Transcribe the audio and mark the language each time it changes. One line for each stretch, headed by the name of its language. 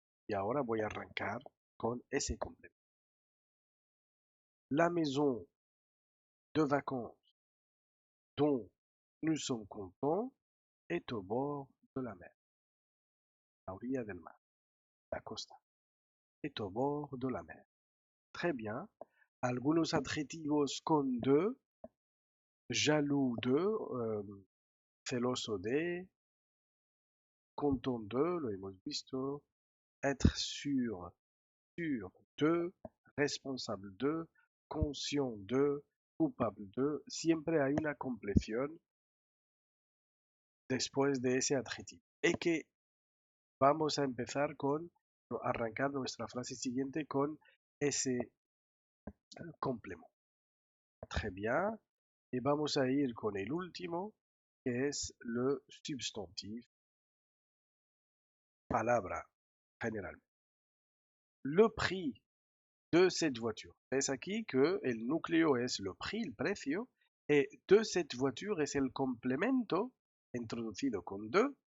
Spanish: Y ahora voy a arrancar con ese complemento.
French: La maison de vacances dont nous sommes contents est au bord de la mer,
Spanish: la orilla del mar, la costa,
French: est au bord de la mer. Très bien.
Spanish: Algunos adjetivos con de,
French: jaloux de,
Spanish: celoso de,
French: content de,
Spanish: lo hemos visto,
French: être sûr de,
Spanish: responsable de,
French: conscient de,
Spanish: culpable de. Siempre hay una compleción después de ese adjetivo. Y que vamos a empezar arrancar nuestra frase siguiente con ese complemento.
French: Très bien.
Spanish: Y vamos a ir con el último, que es
French: le substantif,
Spanish: palabra, generalmente.
French: Le prix de cette voiture.
Spanish: Es aquí que el núcleo es
French: le prix,
Spanish: el precio, y
French: de cette voiture
Spanish: es el complemento introducido con de.